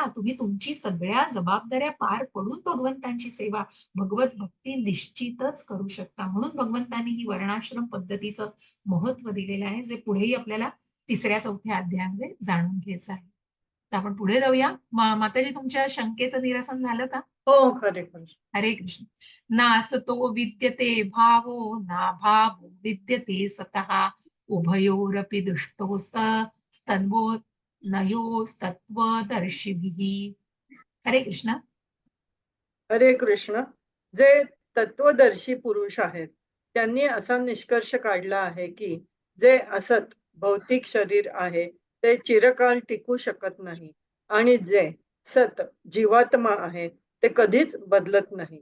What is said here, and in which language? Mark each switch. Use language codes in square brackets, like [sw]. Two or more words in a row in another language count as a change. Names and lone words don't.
[mr] तुम्ही तुमची सगळ्या जबाबदाऱ्या पार पडून भगवंतांची सेवा, भगवत भक्ती निश्चितच करू शकता. म्हणून भगवंतांनी ही वर्णाश्रम पद्धतीचं महत्त्व दिलेलं आहे, जे पुढेही आपल्याला 3ऱ्या-4थ्या अध्यायामध्ये जाणून घ्यायचं आहे. तर आपण पुढे जाऊया. माताजी तुमच्या शंकेचं निरसन झालं का? हो, खरे खरे. हरे कृष्ण. [sa] नासतो विद्यते भावो ना भावो विद्यते सतः उभयोरपि स्तन्वो नयोस्तत्वदर्शिभिः. [mr] हरे कृष्ण. हरे कृष्ण. जे तत्वदर्शी पुरुष आहेत त्यांनी असा निष्कर्ष काढला आहे की जे असत भौतिक शरीर आहे ते चिरकाल टिकू शकत नाही आणि जे सत जीवात्मा आहे ते कधीच बदलत नाही.